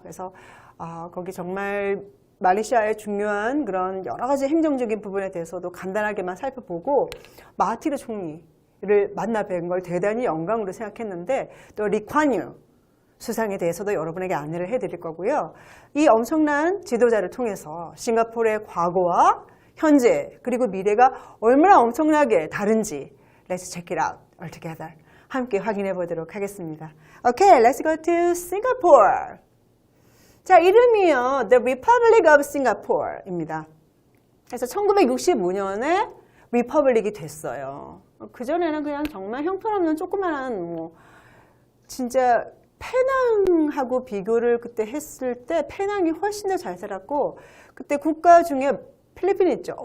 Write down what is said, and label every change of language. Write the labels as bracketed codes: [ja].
[ko] 그래서 거기 정말 말레이시아의 중요한 그런 여러 가지 행정적인 부분에 대해서도 간단하게만 살펴보고 마하티르 총리를 만나 뵌 걸 대단히 영광으로 생각했는데 또 리콴유 수상에 대해서도 여러분에게 안내를 해드릴 거고요. 이 엄청난 지도자를 통해서 싱가포르의 과거와 현재 그리고 미래가 얼마나 엄청나게 다른지 [en] Let's check it out all together. [ko] 함께 확인해 보도록 하겠습니다. [en] Okay, let's go to Singapore. [ko] 자, 이름이요. The Republic of Singapore입니다. 그래서 1965년에 리퍼블릭이 됐어요. 그전에는 그냥 정말 형편없는 조그만한 진짜 페낭하고 비교를 그때 했을 때 페낭이 훨씬 더 잘 살았고 그때 국가 중에 필리핀 있죠.